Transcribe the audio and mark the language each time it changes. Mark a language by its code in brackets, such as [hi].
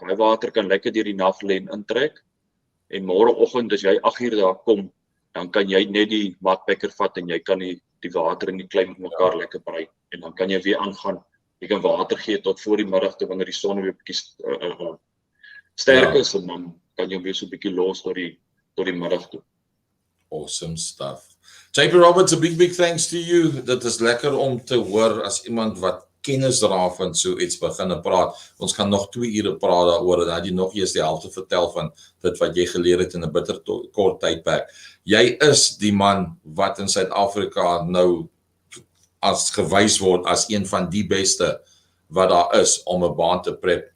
[af] Daai water kan lekker deur die nag lê en intrek. En môreoggend as jy 8 uur daar kom, dan kan jy net die matpacker vat en jy kan die water en die klei met mekaar lekker brei en dan kan jy weer aangaan. Jy kan water gee tot voor die middag toe wanneer die son weer bietjie sterk is en dan kan jy weer so 'n bietjie los tot die middag toe. [en] Awesome stuff. JP Roberts, a big thanks to you. [af] Dit is lekker om te hoor as iemand wat kennis daarvan so iets begin praat. Ons gaan nog 2 ure praat daaroor en dan jy nog eers die helfte vertel van dit wat jy geleer het in 'n bitter kort tydperk. Jy is die man wat in Suid-Afrika nou as gewys word as een van die beste wat daar is om 'n baan te prep.